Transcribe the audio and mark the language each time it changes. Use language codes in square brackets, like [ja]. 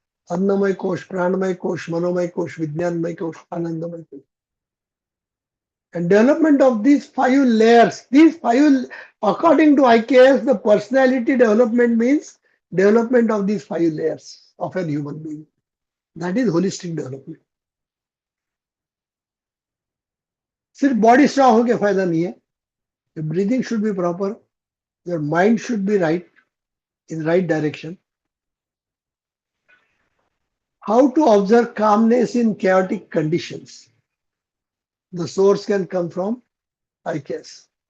[sa] Annamay Kosh, Pranamay Kosh, Manomay Kosh, Vijnanmay Kosh, Anandamay Kosh. [en] And development of these 5 layers, according to IKS, the personality development means development of these 5 layers of a human being. That is holistic development. [hi] सिर्फ [en] body strong [hi] होके फायदा नहीं है. [en] Your breathing should be proper. Your mind should be right, in right direction. How to observe calmness in chaotic conditions. The source can come from IKS.